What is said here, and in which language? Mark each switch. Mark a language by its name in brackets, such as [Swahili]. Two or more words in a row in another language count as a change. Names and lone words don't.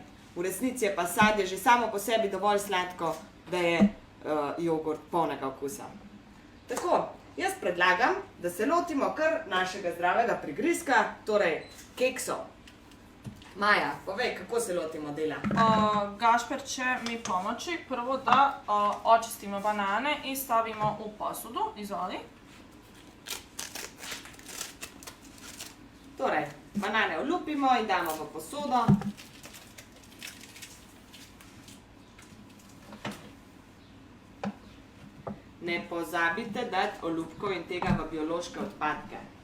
[Slovenian] V resnici je pa sadje že samo po sebi dovolj sladko, da je jogurt polnega okusa. Tako, jaz predlagam, da se lotimo kar našega zdravega prigrizka, torej keksov. Maja, povej, kako se lotimo dela? [Bosnian] Gašper će mi pomoći prvo da očistimo banane i stavimo u posudu. [Slovenian] Izvoli. Torej, banane olupimo in damo v posodo. Ne pozabite dati olupkov in tega v biološke odpadke.